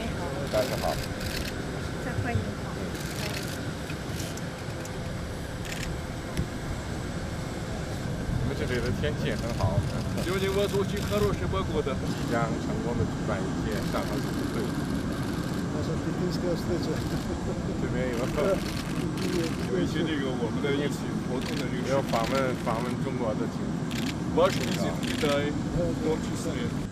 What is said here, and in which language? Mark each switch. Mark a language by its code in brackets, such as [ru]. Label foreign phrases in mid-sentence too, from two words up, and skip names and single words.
[zh] 大家好。再欢迎好。你们这里的天气也很好， [ru] Сегодня у вас очень хорошая погода. [zh] 即将成功的举办一届上合组织会。这边有一些这个我们的一起活动的这个有访问中国的情况。 [ru] Ваш визит в Китай в том числе.